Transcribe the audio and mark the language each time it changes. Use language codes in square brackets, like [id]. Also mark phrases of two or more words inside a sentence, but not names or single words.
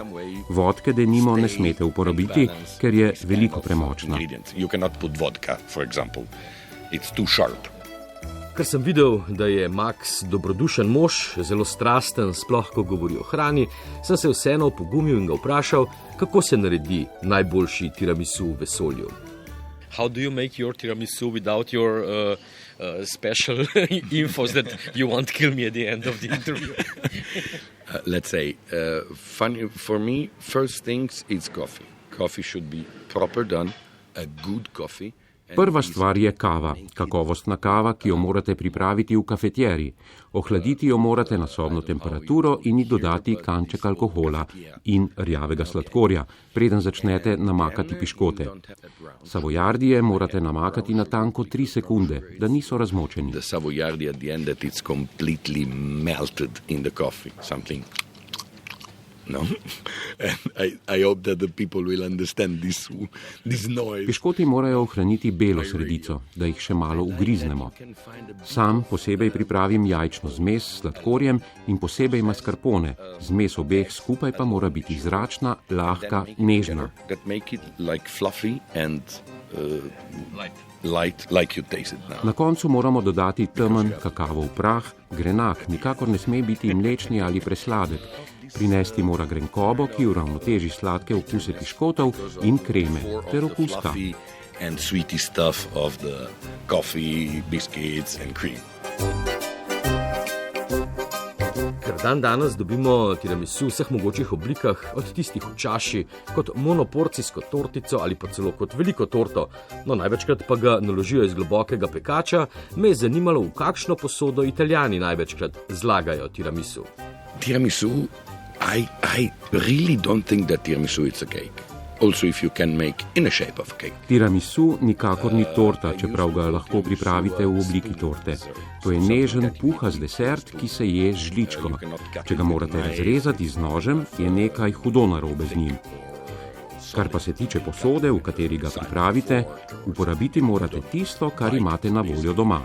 [sl] Vodke denimo ne smete uporabiti, ker je veliko premočna. Ker sem videl, da je Max dobrodušen mož, zelo strasten, sploh ko govori o hrani, sem se vseeno opogumil in ga vprašal, kako se naredi najboljši tiramisu v vesolju. [en] How do you make your tiramisu without your special infos that you won't kill me at the end of the interview? Let's say, funny for me, first things is coffee. Coffee should be proper done, a good coffee. [sl] Prva stvar je kava, kakovostna kava, ki jo morate pripraviti v kafetjeri. Ohladiti jo morate na sobno temperaturo in ji dodati kanček alkohola in rjavega sladkorja, preden začnete namakati piškote. Savojardije morate namakati na tanko 3 sekunde, da niso razmočeni. [en] The savoiardi at the end that it's completely melted in the coffee, something. No? And I hope that the people will understand this noise. [sl] Piškoti morajo ohraniti belo sredico, da jih še malo ugriznemo. Sam posebej pripravim jajčno zmes s sladkorjem in posebej mascarpone. Zmes obeh skupaj pa mora biti zračna, lahka, nežna. [en] That make it like fluffy and light, like you taste it now. [sl] Na koncu moramo dodati temen kakavov prah, grenak, nikakor ne sme biti mlečni ali presladek. Prinesti mora grenkobo, ki uravnoteži sladke okuse piškotov in kreme ter okus kave. [en] And sweety stuff of the coffee, biscuits and cream. [sl] Ker danes dobimo tiramisu v vseh mogočih oblikah, od tistih v čaši, kot monoporcijsko tortico ali pa celo kot veliko torto, no največkrat pa ga naložijo iz globokega pekača, me je zanimalo, v kakšno posodo Italijani največkrat zlagajo tiramisu. [en] Tiramisu, I really don't think that tiramisu is a cake. Also if you can make in a shape of a cake. [sl] Tiramisu nikakor ni torta, čeprav ga lahko pripravite v obliki torte. To je nežen, puhast desert, ki se je z žličko. Če ga morate razrezati z nožem, je nekaj hudo narobe z njim. Kar pa se tiče posode, v kateri ga pripravite, uporabiti morate tisto, kar imate na voljo doma.